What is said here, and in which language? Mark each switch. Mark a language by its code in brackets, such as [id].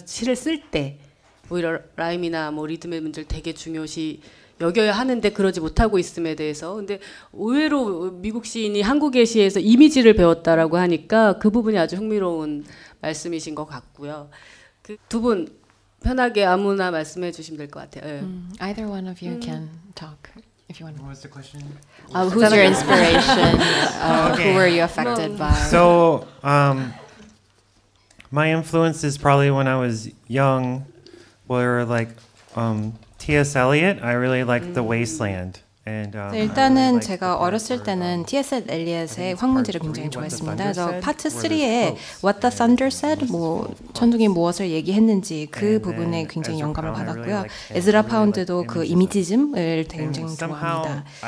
[ko] 시를 쓸 때 오히려 라임이나 뭐 리듬의 문제를 되게 중요시 여겨야 하는데 그러지 못하고 있음에 대해서. 근데 의외로 미국 시인이 한국의 시에서 이미지를 배웠다라고 하니까 그 부분이 아주 흥미로운 말씀이신 것 같고요. 그 두 분 편하게 아무나 말씀해 주시면 될 것 같아요. [en] Either one of you can talk if you want. What was the question? Who's your inspiration? Who were you affected by? So, my influences probably when I was young were like T.S. Eliot. I really liked The Wasteland, [ko] 일단은 제가 어렸을 때는 T.S. 엘리엇의 황무지를 굉장히 좋아했습니다. 그래서 파트 3에 What the Thunder Said, 뭐 천둥이 무엇을 얘기했는지 그 부분에 굉장히 영감을 받았고요. 에즈라 파운드도 그 이미지즘을 굉장히 좋아합니다.